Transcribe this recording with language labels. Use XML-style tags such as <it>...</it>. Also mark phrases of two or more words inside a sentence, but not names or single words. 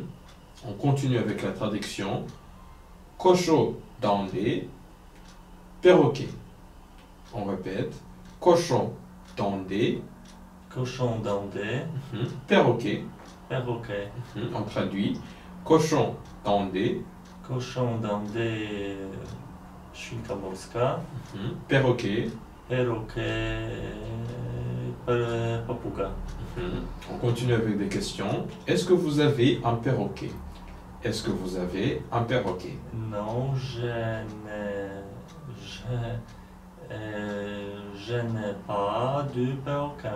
<fr>On continue avec la traduction. Cochon dandé, perroquet. On répète. Cochon dandé, Cochon dandé, perroquet. perroquet. On traduit. Cochon dandé, Cochon dandé,</fr> <pl>świnka morska.</pl> <fr>perroquet. Perroquet, papuga. On continue avec des questions. Est-ce que vous avez un perroquet? Est-ce que vous avez un perroquet? Non, je n'ai pas de perroquet.</fr>